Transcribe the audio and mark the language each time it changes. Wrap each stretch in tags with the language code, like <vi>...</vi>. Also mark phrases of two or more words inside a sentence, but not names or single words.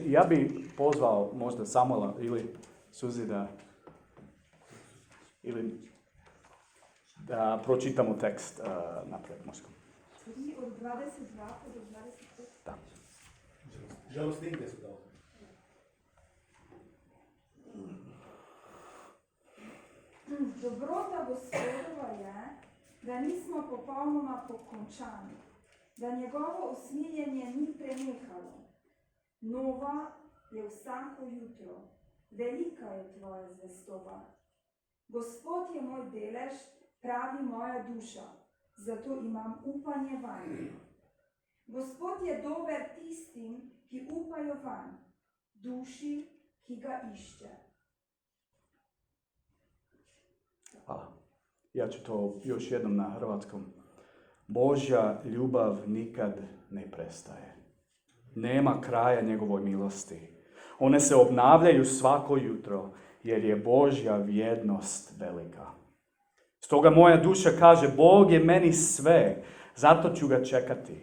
<hr>I ja bih pozvao možda Samuela ili Suzi da pročitamo tekst naprijed. Možemo. Od 22 do 25. Da. Žalostnike su dao.</hr> <sl>Dobrota Gospodova je, da nismo popolnoma pokončani, da njegovo usmiljenje ni prenehalo. Nova je vsako jutro, velika je tvoja zvestoba. Gospod je moj delež, pravi moja duša, zato imam upanje vanj. Gospod je dober tistim, ki upajo vanj, duši, ki ga išče. Hvala.</sl> <hr>Ja ću to još jednom na hrvatskom. Božja ljubav nikad ne prestaje. Nema kraja njegovoj milosti. One se obnavljaju svako jutro, jer je Božja vjernost velika. Stoga moja duša kaže, Bog je meni sve, zato ću ga čekati.</hr>